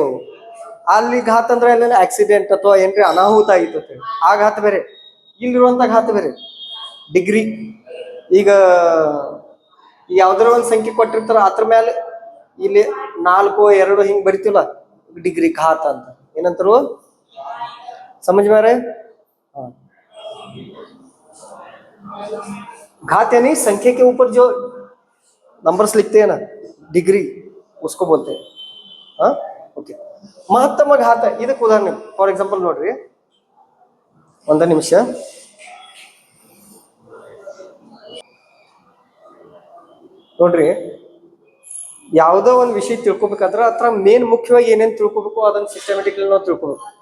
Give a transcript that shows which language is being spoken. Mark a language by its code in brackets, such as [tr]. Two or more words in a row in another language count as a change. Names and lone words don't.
[kn] ಅಲ್ಲಿ ಘಾತ ಅಂದ್ರೆ ಎಲ್ಲ ಆಕ್ಸಿಡೆಂಟ್ ಅಥವಾ ಏನ್ರಿ ಅನಾಹುತ ಆಯ್ತು. ಆ ಘಾತ ಬೇರೆ, ಇಲ್ಲಿರುವಂತ ಘಾತ ಬೇರೆ. ಡಿಗ್ರಿ. ಈಗ ಯಾವ್ದಾರ ಒಂದು ಸಂಖ್ಯೆ ಕೊಟ್ಟಿರ್ತಾರ, ಅದ್ರ ಮೇಲೆ ಇಲ್ಲಿ 4, 2 ಹಿಂಗ್ ಬರಿತೀವಲ್ಲ, ಡಿಗ್ರಿ ಘಾತ ಅಂತ ಏನಂತಾರು? [hi] समझ में आ रहा है? घात यानी संख्या के ऊपर जो नंबर्स लिखते हैं ना, डिग्री, उसको बोलते हैं. ओके. [kn] ಮಹತ್ತಮ ಘಾತ ಇದಕ್ಕೆ ಉದಾಹರಣೆ. [en] for example [kn] ನೋಡ್ರಿ, ಒಂದ ನಿಮಿಷ. ನೋಡ್ರಿ, ಯಾವುದೋ ಒಂದು ವಿಷಯ ತಿಳ್ಕೊಬೇಕಾದ್ರೆ ಅದ್ರ ಮೇನ್ ಮುಖ್ಯವಾಗಿ ಏನೇನು ತಿಳ್ಕೊಬೇಕು ಅದನ್ನ ಸಿಸ್ಟಮೆಟಿಕಲಿ ನಾವು ತಿಳ್ಕೊಬೇಕು.